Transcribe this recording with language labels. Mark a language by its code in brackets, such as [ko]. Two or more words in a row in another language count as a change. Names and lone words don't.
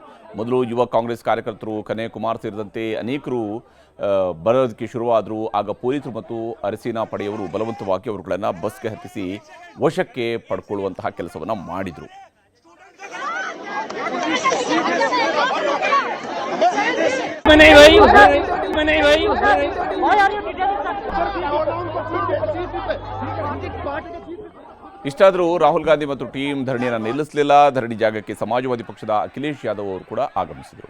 [kn] ಮೊದಲು ಯುವ ಕಾಂಗ್ರೆಸ್ ಕಾರ್ಯಕರ್ತರು ಕನ್ಯಾಕುಮಾರ್ ಸೇರಿದಂತೆ ಅನೇಕರು ಬರೋದಕ್ಕೆ ಶುರುವಾದರು. ಆಗ ಪೊಲೀಸರು ಮತ್ತು ಅರಸೇನಾ ಪಡೆಯವರು ಬಲವಂತವಾಗಿ ಅವರುಗಳನ್ನು ಬಸ್ಗೆ ಹತ್ತಿಸಿ ವಶಕ್ಕೆ ಪಡ್ಕೊಳ್ಳುವಂತಹ ಕೆಲಸವನ್ನು ಮಾಡಿದರು. [hi] नहीं भाई उसमें नहीं भाई [kn] ಇಷ್ಟಾದರೂ ರಾಹುಲ್ ಗಾಂಧಿ ಮತ್ತು ಟೀಮ್ ಧರಣಿಯನ್ನು ನಿಲ್ಲಿಸಲಿಲ್ಲ. ಧರಣಿ ಜಾಗಕ್ಕೆ ಸಮಾಜವಾದಿ ಪಕ್ಷದ ಅಖಿಲೇಶ್ ಯಾದವ್ ಅವರು ಕೂಡ ಆಗಮಿಸಿದರು.